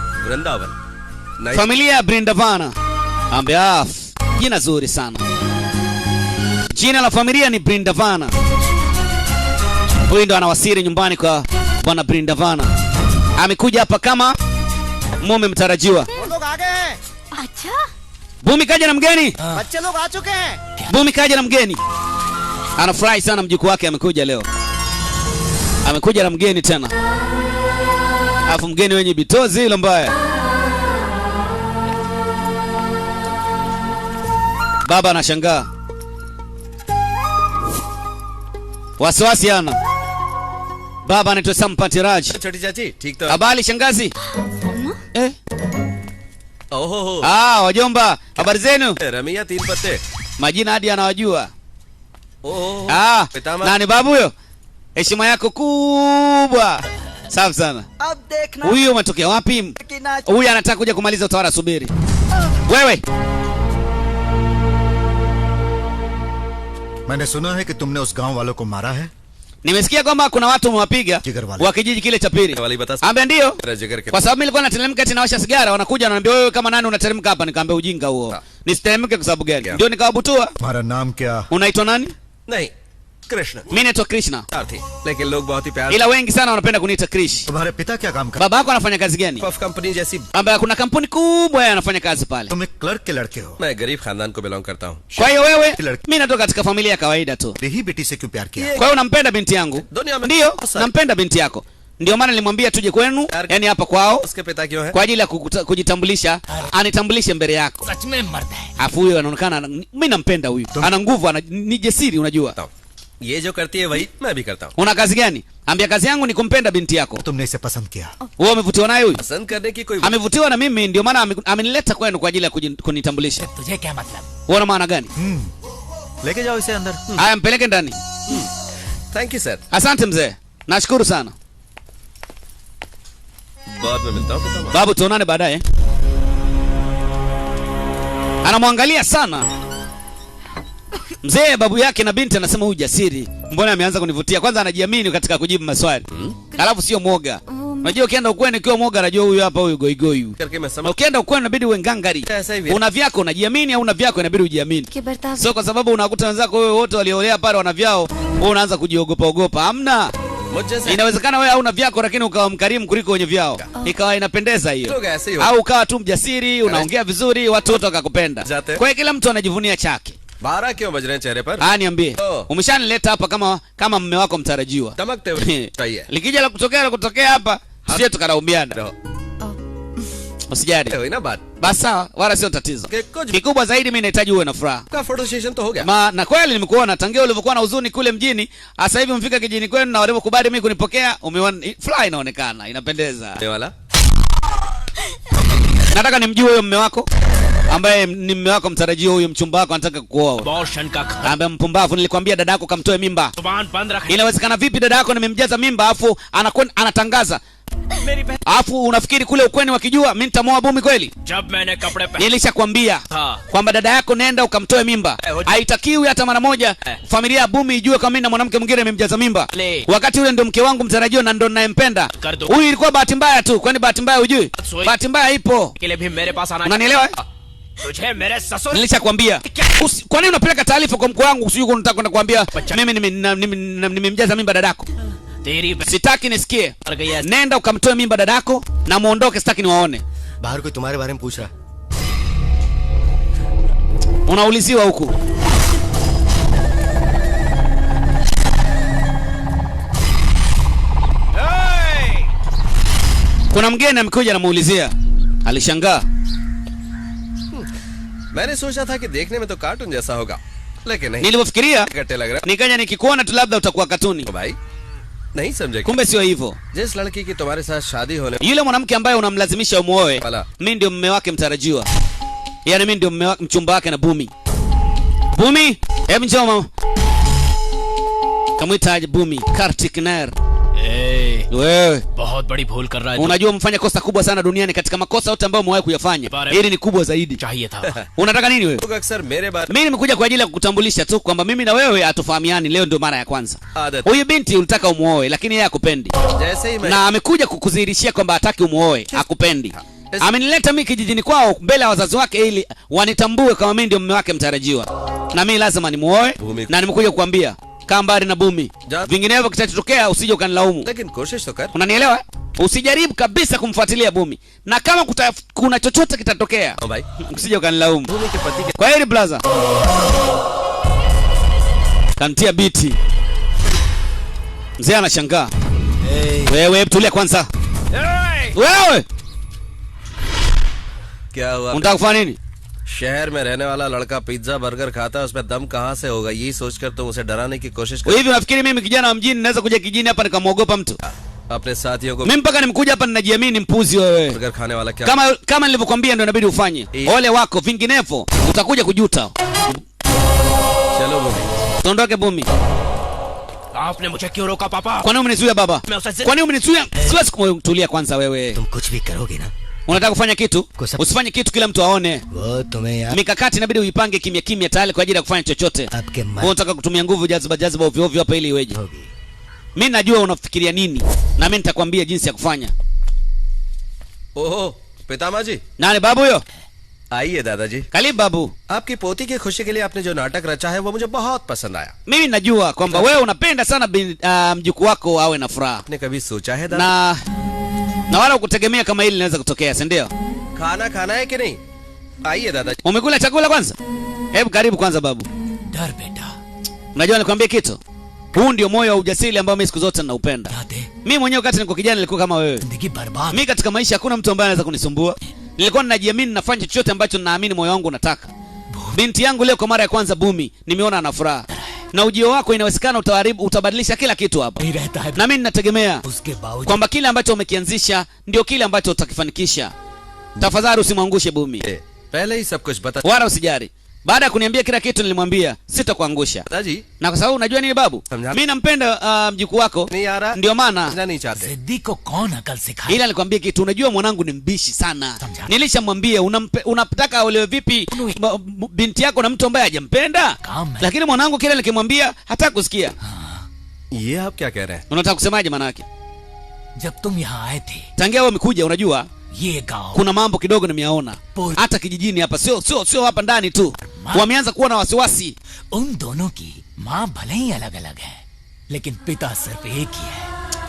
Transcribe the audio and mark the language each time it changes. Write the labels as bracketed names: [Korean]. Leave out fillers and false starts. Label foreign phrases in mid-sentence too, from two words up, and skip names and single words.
[Hindi] वृंदावन। [Swahili] Familia ya Brindavan. Ambia jina zuri sana. Jina la familia ni Brindavan. Huyu ndo anawasili nyumbani kwa bwana Brindavan. Amekuja hapa kama mume mtarajiwa. [Hindi] लोग आ गए हैं। अच्छा, [Swahili] Bumi kaja na mgeni. [Hindi] बच्चे लोग आ चुके हैं। [Swahili] Bumi kaja na mgeni. Anafurahi sana mjukuu wake amekuja leo. Amekuja na mgeni tena. Alafu mgeni wenye bitozi ile mbaya. Baba anashangaa. Wasiwasi ana. Baba anaitwa Sampati Raj. [Hindi] छोटी चाची ठीक तो? [Swahili] Habari shangazi? ओहो Wajomba, habari zenu? [Hindi] रमिया 3 पत्ते। [Swahili] Majina hadi anawajua. [Hindi] ओहो पितामह। [Swahili] Nani babu huyo? Heshima yako kubwa. Safi sana. [Hindi] अब देखना [Swahili] Huyu umetokea wapi? [Hindi] कि ना [Swahili] Huyu anataka kuja kumaliza utawala, subiri. Wewe, [Hindi] मैंने सुना है कि तुमने उस गांव वालों को मारा है। [Swahili] nimesikia kwamba kuna watu wamewapiga [Hindi] Jigar wale. [Swahili] wa kijiji kile cha pili. [Hindi] वाली बता। [Swahili] Ambia ndio. [Hindi] मेरा जिगर के [Swahili] Kwa sababu nilikuwa nateremka eti nawasha sigara, wanakuja wananiambia wewe kama nani unateremka hapa, nikamwambia ujinga huo. Nisiteremke kwa sababu gani? Yeah. Ndio nikawabutua. [Hindi] तुम्हारा नाम क्या? [Swahili] Unaitwa nani? [Hindi] नहीं कृष्ण [Swahili] Mimi naitwa Krishna. [Hindi] थी, लेकिन लोग बहुत ही प्यार [Swahili] Ila wengi sana wanapenda kuniita Krish. [Hindi] तुम्हारे पिता क्या काम करते? [Swahili] Baba yako anafanya kazi gani? [Hindi] पफ कंपनी जैसी। [Swahili] Ambaye kuna kampuni kubwa yeye anafanya kazi pale. [Hindi] तुम एक क्लर्क के लड़के हो। मैं गरीब खानदान को बिलोंग करता हूँ। [Swahili] Kwa hiyo wewe, Laki. mimi natoka katika familia ya kawaida tu. [Hindi] यही बेटी से क्यों प्यार किया? [Swahili] Kwa hiyo unampenda binti yangu? [Hindi] Dunia में- [Swahili] Ndio, nampenda binti yako. Ndio maana nilimwambia tuje kwenu, yani hapa kwao, [Hindi] उसके पिता क्यों है? [Swahili] kwa ajili ya kujitambulisha, anitambulishe mbele yako. [Hindi] सच में मर्द है। [Swahili] Afu huyo anaonekana mimi nampenda huyu. Ana nguvu, ni jasiri unajua. [Hindi] ये जो करती है वही मैं भी करता हूँ। [Swahili] Una kazi gani? Ambia kazi yangu ni kumpenda binti yako. [Hindi] तुमने इसे पसंद किया। [Swahili] Wewe umevutiwa naye huyu? [Hindi] पसंद करने की कोई [Swahili] Amevutiwa na mimi, ndio maana amenileta kwenu kwa ajili ya kunitambulisha. [Hindi] तुझे क्या मतलब? [Swahili] Unaona maana gani? [Hindi] लेके जाओ इसे अंदर। [Swahili] Haya, mpeleke ndani. [English] Thank you sir. [Swahili] Asante mzee. Nashukuru sana. [Hindi] बाद में मिलता हूँ पितामह। [Swahili] Babu, tuonane baadaye. Anamwangalia sana mzee. Babu yake na binti anasema huyu jasiri, mbona ameanza kunivutia. Kwanza anajiamini katika kujibu maswali, alafu sio mwoga. Unajua ukienda ukweni ukiwa mwoga, anajua huyu hapa, huyu goigoi huyu. [Hindi] करके मैं [Swahili] Na [Hindi] समझ [Swahili] ukienda ukweni inabidi uwe ngangari. [Hindi] ऐसा ही [Swahili] Una vyako unajiamini, au una vyako inabidi ujiamini. [Hindi] कि बर्ताव [Swahili] Sio kwa sababu unakuta wenzako wewe wote waliolea pale wana vyao, wewe unaanza kujiogopa ogopa. Hamna. [Hindi] मुझ जैसे [Swahili] Inawezekana wewe hauna vyako lakini ukawa mkarimu kuliko wenye vyao. Ikawa inapendeza hiyo. [Hindi] लोग ऐसे ही हो। [Swahili] Au ukawa tu mjasiri, unaongea vizuri, watu wote wakakupenda. Jate. Kwa hiyo kila mtu anajivunia chake. [Hindi] 12 क्यों बज रहे हैं चेहरे पर? [Swahili] Niambie. Oh. Umeshanileta hapa kama mume wako mtarajiwa. [Hindi] दमकते हुए चाहिए। [Swahili] Likija la kutokea hapa, sio tukalaumiana. [Hindi] रहो। [Swahili] Usijali. [Hindi] हुई ना बात। [Swahili] Basi sawa, wala sio tatizo. [Hindi] कि कुछ [Swahili] Kikubwa zaidi mimi nahitaji uwe na furaha. [Hindi] का [English] photo session [Hindi] तो हो गया। [Swahili] Na kweli nimekuona tangia ulivyokuwa na huzuni kule mjini, sasa hivi umefika kijini kwenu na walivyokubali mimi kunipokea, umeona furaha inaonekana, inapendeza. [Hindi] ये वाला [Swahili] Nataka nimjue huyo mume wako ambaye ni mume wako mtarajiwa, huyo mchumba wako anataka kuoa. [Hindi] अबॉर्शन का खर्च [Swahili] Ambaye mpumbavu, nilikwambia dada yako kamtoe mimba. [Hindi] जुबान बंद रख। [Swahili] Inawezekana vipi dada yako nimemjaza mimba afu anatangaza? [Hindi] मेरी बहन [Swahili] Afu unafikiri kule ukweni wakijua mimi nitamwoa Bumi kweli? [Hindi] जब मैंने कपड़े पहने [Swahili] Nilishakwambia [Hindi] हाँ [Swahili] kwamba dada yako nenda ukamtoe mimba. Haitakiwi hata mara moja familia ya Bumi ijue kama mimi na mwanamke mwingine nimemjaza mimba. Le. Wakati ule ndio mke wangu mtarajiwa na ndo ninayempenda. [Hindi] Kardo. [Swahili] Huyu ilikuwa bahati mbaya tu, kwani bahati mbaya hujui? Soy- Bahati mbaya ipo. [Hindi] के लिए भी मेरे पास आना [Swahili] Unanielewa? [Hindi] तुझे मेरे ससुर [Swahili] Nilishakwambia. Kwa nini unapeleka taarifa kwa mkwe wangu usije unataka kwenda kuambia mimi nimemjaza mimba dadako? [Hindi] तेरी बहन [Swahili] Sitaki nisikie. [Hindi] मर गई है। [Swahili] Nenda ukamtoe mimba dadako na muondoke, sitaki niwaone. [Hindi] बाहर कोई तुम्हारे बारे में पूछ रहा। [Swahili] Unauliziwa huku. Kuna mgeni amekuja anamuulizia. Alishangaa. [Hindi] मैंने सोचा था कि देखने में तो कार्टून जैसा होगा, लेकिन नहीं। [Swahili] Nilivyofikiria [Hindi] गट्टे लग रहा [Swahili] nikaja nikikuona tu labda utakuwa katuni. [Hindi] है भाई। नहीं समझे? [Swahili] Kumbe sio hivyo. [Hindi] जिस लड़की की तुम्हारे साथ शादी होने [Swahili] Yule mwanamke ambaye unamlazimisha umuoe, Wala. mimi ndio mume wake mtarajiwa. Yaani mimi ndio mchumba wake na Bumi. Bumi, hebu njoo mama. Kamwitaje Bumi? Kartik Nair. Wewe [Hindi] बहुत बड़ी भूल कर रहा है। [Swahili] unajua mfanya kosa kubwa sana duniani, katika makosa yote ambayo umewahi kuyafanya. Bare- Hili ni kubwa zaidi. [Hindi] चाहिए था। [Swahili] Unataka nini wewe? [Hindi] लोग अक्सर मेरे बारे [Swahili] Mimi nimekuja kwa ajili ya kukutambulisha tu kwamba mimi na wewe hatufahamiani, leo ndio mara ya kwanza. [Hindi] आदत [Swahili] Huyu binti ulitaka umuoe lakini yeye hakupendi. [Hindi] जैसे ही मैं [Swahili] Na amekuja kukudhihirishia kwamba hataki umuoe, hakupendi. Amenileta mimi kijijini kwao mbele ya wazazi wake ili wanitambue kama mimi ndio mume wake mtarajiwa. Na mimi lazima nimuoe na nimekuja kukuambia kaa mbali na Bumi. Vinginevyo kitatokea usije ukanilaumu. [Hindi] लेकिन कोशिश तो कर. [Swahili] Unanielewa? Usijaribu kabisa kumfuatilia Bumi. Na kama kuna chochote kitatokea, [Hindi] भाई [Swahili] usije ukanilaumu. [Hindi] भूमि के पति के [Swahili] Kwa heri blaza. Kantia biti. Mzee anashangaa. Wewe tulia kwanza. Wewe [Hindi] क्या हुआ? [Swahili] unataka kufanya nini? [Hindi] शहर में रहने वाला लड़का पिज्जा बर्गर खाता है, उसमें दम कहाँ से होगा? यही सोचकर तुम उसे डराने की कोशिश कर. [Swahili] Hivi unafikiri mimi kijana wa mjini naweza kuja kijijini hapa nikamwogopa mtu? [Hindi] अपने साथियों को [Swahili] Mimi mpaka nimekuja hapa ninajiamini mpuzi wewe. [Hindi] बर्गर खाने वाला क्या? [Swahili] Kama nilivyokuambia ndio inabidi ufanye. Ole wako vinginevyo utakuja kujuta. [Hindi] चलो भूमि. [Swahili] Tuondoke Bumi. [Hindi] आपने मुझे क्यों रोका पापा? [Swahili] Kwa nini umenizuia baba? Kwa nini umenizuia? Siwezi kutulia kwanza wewe. [Hindi] तुम कुछ भी करोगे ना, [Swahili] Unataka kufanya kitu? Usifanye kitu kila mtu aone. [Hindi] वो तुम्हें आप, [Swahili] Mikakati inabidi uipange kimya kimya tayari kwa ajili ya kufanya chochote. [Hindi] आपके [Swahili] Wewe [Hindi] मन [Swahili] unataka kutumia nguvu jaziba ovyo ovyo hapa ili iweje? [Hindi] होगी. [Swahili] Mimi najua unafikiria nini na mimi nitakwambia jinsi ya kufanya. [Hindi] ओहो पितामा जी, [Swahili] Nani babu huyo? [Hindi] आइए दादाजी. [Swahili] Karibu babu. [Hindi] आपकी पोती की खुशी के लिए आपने जो नाटक रचा है वो मुझे बहुत पसंद आया. [Swahili] Mimi najua kwamba wewe unapenda sana mjukuu wako awe na furaha. [Hindi] आपने कभी सोचा है दादा? [Swahili] Na wala ukutegemea kama hili linaweza kutokea, si ndio? [Hindi] खाना खाना है कि नहीं? आइए दादाजी. [Swahili] Umekula chakula kwanza? Hebu karibu kwanza babu. [Hindi] डर बेटा, [Swahili] Unajua nikwambie kitu? Huu ndio moyo wa ujasiri ambao mimi siku zote ninaupenda. [Hindi] यादें [Swahili] Mimi mwenyewe wakati nilikuwa kijana nilikuwa kama wewe. [Hindi] जिंदगी बर्बाद. [Swahili] Mimi katika maisha hakuna mtu ambaye anaweza kunisumbua. Nilikuwa ninajiamini nafanya chochote ambacho ninaamini moyo wangu unataka. Binti yangu leo kwa mara ya kwanza Bumi, nimeona ana furaha. Na ujio wako inawezekana utabadilisha kila kitu hapa. [Hindi] नहीं रहता है [Swahili] Na mimi ninategemea [Hindi] उसके बावजूद [Swahili] kwamba kile ambacho umekianzisha ndio kile ambacho utakifanikisha. Tafadhali usimwangushe Bumi. [Hindi] पहले ही सब कुछ बता. [Swahili] Wala usijali. Baada ya kuniambia kila kitu nilimwambia sitakuangusha. [Hindi] दादाजी [Swahili] Na kwa sababu unajua nini babu? Mimi nampenda mjukuu wako. [Hindi] नहीं आ रहा. [Swahili] Ndio maana [Hindi] समझना नहीं चाहते. जिद्दी को कौन अकल सिखाए? [Swahili] ila nikwambie kitu, unajua mwanangu ni mbishi sana. Nilishamwambia unataka aolewe vipi binti yako na mtu ambaye hajampenda? Lakini mwanangu kile nikimwambia hataki kusikia. [Hindi] ये आप क्या कह रहे हैं? [Swahili] Unataka kusemaje maana yake? [Hindi] जब तुम यहाँ आए थे, [Swahili] Tangia wewe umekuja unajua [Hindi] ये गांव [Swahili] kuna mambo kidogo nimeyaona. Hata kijijini hapa sio hapa ndani tu. Wameanza kuwa na wasiwasi. [Hindi] उन दोनों की माँ भले ही अलग अलग है, लेकिन पिता सिर्फ एक ही है.